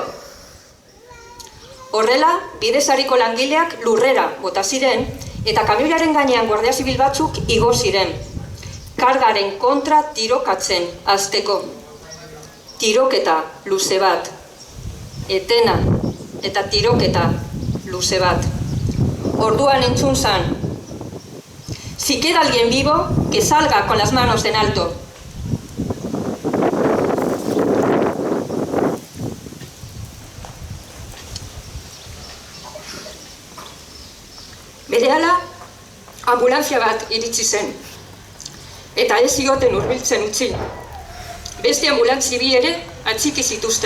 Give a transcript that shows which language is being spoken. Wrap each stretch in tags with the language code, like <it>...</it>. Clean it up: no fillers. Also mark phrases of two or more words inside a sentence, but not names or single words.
<eu>Horrela, bidezariko langileak lurrera bota ziren, eta kamioiaren gainean Guardia Zibil batzuk igo ziren. Kargaren kontra tirokatzen hasteko. Tiroketa luze bat. Etena eta tiroketa luze bat. Orduan entzun zan.</eu> <es>Si queda alguien vivo, que salga con las manos en alto.</es> <eu>Berehala, ambulantzia bat iritsi zen. Eta ez zioten hurbiltzen utzi. Beste ambulantzi 2 ere atxiki zituzten.</eu>